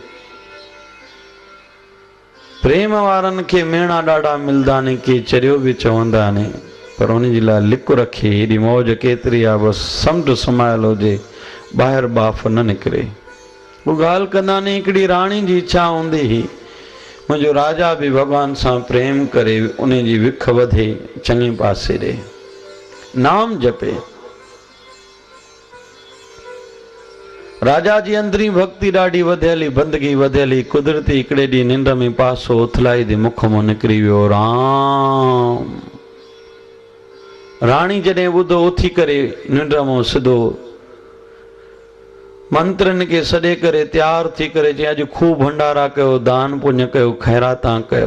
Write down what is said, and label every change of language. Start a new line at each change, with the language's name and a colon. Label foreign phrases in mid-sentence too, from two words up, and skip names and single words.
Sindhi: प्रेम वारनि खे मेणा ॾाढा मिलंदा आहिनि, के चरियो बि चवंदा आहिनि, पर उन जे लाइ लिक रखे। हेॾी मौज केतिरी आहे, बसि समुंड समायल हुजे, ॿाहिरि बाफ़ न निकिरे। उहा ॻाल्हि कंदा आहिनि, हिकिड़ी राणी जी इच्छा हूंदी हुई, मुंहिंजो राजा बि भॻवान सां प्रेम करे, उन जी विख वधे, चङे पासे ॾे, नाम जपे। राजा जी अंदरी भक्ति ॾाढी वधियल, बंदगी वधियल, कुदरती हिकिड़े ॾींहुं निंड में पासो उथलाई दे मुख मां निकिरी वियो, राम। राणी जॾहिं ॿुधो, उथी करे निंड मां सिधो मंत्रनि खे सॾे करे तैयार थी करे चई, अॼु खूब भंडारा कयो, दान पुण्य कयो, ख़ैरातां कयो।